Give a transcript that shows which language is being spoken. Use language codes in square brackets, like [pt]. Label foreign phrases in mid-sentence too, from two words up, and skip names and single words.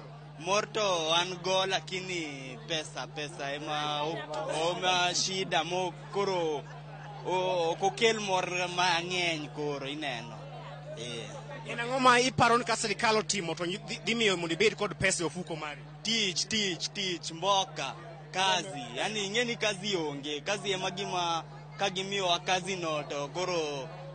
[luo] Mor to an go, lakini pesa ema shida mo koro kokel mor mang'eny koro ineno. En ang'o ma iparo ni ka sirikal otimo to dhi miyo mondo ibed kod pesa e ofuko mari? Tich, mboka, kazi. Yani ing'eni kazi onge. Kazi ema gima ka gimiyowa kazi no to koro